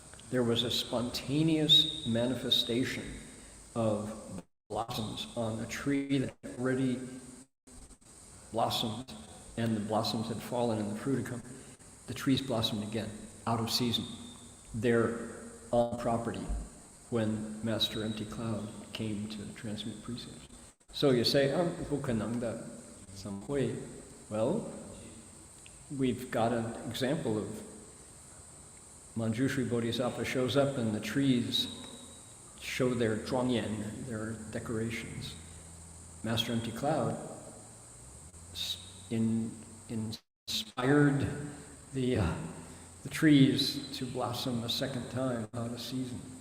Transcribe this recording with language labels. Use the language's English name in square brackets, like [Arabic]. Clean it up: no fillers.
[English] there was a spontaneous manifestation of blossoms on a tree that already blossomed, and the blossoms had fallen and the fruit had come. The trees blossomed again, out of season. They're on property when Master Empty Cloud came to transmit precepts. So you say, [Chinese] 不可能的, 怎么会? [English] Well, we've got an example of Manjushri Bodhisattva shows up and the trees show their zhuangyan, their decorations. Master Empty Cloud inspired the trees to blossom a second time out of season.